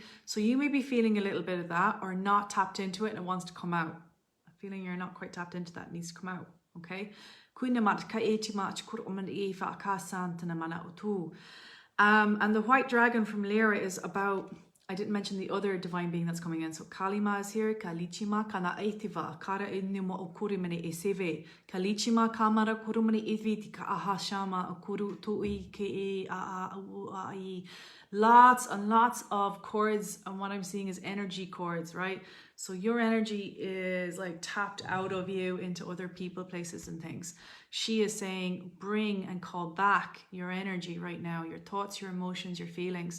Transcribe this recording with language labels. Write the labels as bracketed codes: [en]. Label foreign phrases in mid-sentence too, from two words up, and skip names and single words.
[en] So you may be feeling a little bit of that or not tapped into it and it wants to come out. I'm feeling you're not quite tapped into that, it needs to come out, okay? And the white dragon from Lyra is about, I didn't mention the other divine being that's coming in. So Kalima is here. Kalichima kana aitiva. Kara inimo okurimene eseve. Kalichima kamara kurumene eviti ka ahashama okuru tui ke ai. Lots and lots of chords. And what I'm seeing is energy chords, right? So your energy is like tapped out of you into other people, places, and things. She is saying, bring and call back your energy right now, your thoughts, your emotions, your feelings.